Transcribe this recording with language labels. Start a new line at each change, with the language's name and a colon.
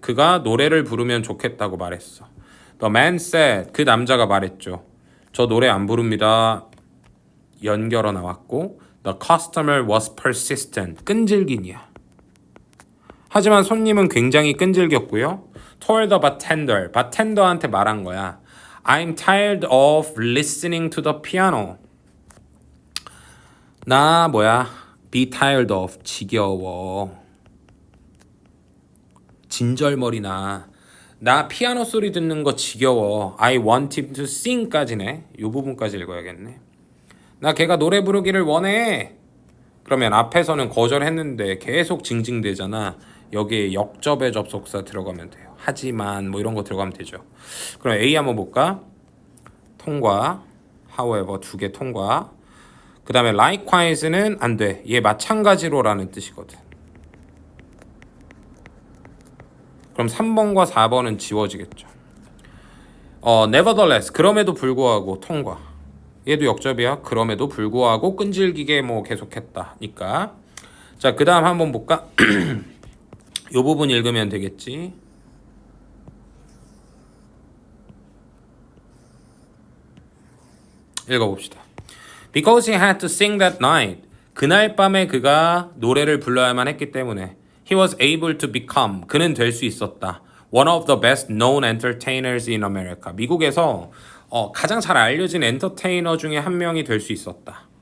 Korean: 그가 노래를 부르면 좋겠다고 말했어. The man said, 그 남자가 말했죠. 저 노래 안 부릅니다.
English: 연결어 나왔고, The customer was persistent.
Korean: 끈질기냐. 하지만 손님은 굉장히 끈질겼고요. Told the bartender, 바텐더한테 말한 거야.
English: I'm tired of listening to the piano.
Korean: 나 be tired of 지겨워. 진절머리나 나 피아노 소리 듣는 거 지겨워.
English: I want him to sing까지네.
Korean: 이 부분까지 읽어야겠네. 나 걔가 노래 부르기를 원해. 그러면 앞에서는 거절했는데 계속 징징대잖아. 여기에 역접의 접속사 들어가면 돼요. 하지만 뭐 이런 거 들어가면 되죠. 그럼 A 한번 볼까? 통과. however 두 개 통과. 그 다음에 likewise는 안 돼. 얘 마찬가지로라는 뜻이거든. 그럼 3번과 4번은 지워지겠죠. nevertheless 그럼에도 불구하고 통과. 얘도 역접이야. 그럼에도 불구하고 끈질기게 뭐 계속했다니까. 자, 그 다음 한번 볼까? 요 부분 읽으면 되겠지. 읽어봅시다.
English: Because he had to sing that night.
Korean: 그날 밤에 그가 노래를 불러야만 했기 때문에 he was able to become. 그는 될 수 있었다.
English: One of the best known entertainers in America.
Korean: 미국에서 가장 잘 알려진 엔터테이너 중에 한 명이 될 수 있었다.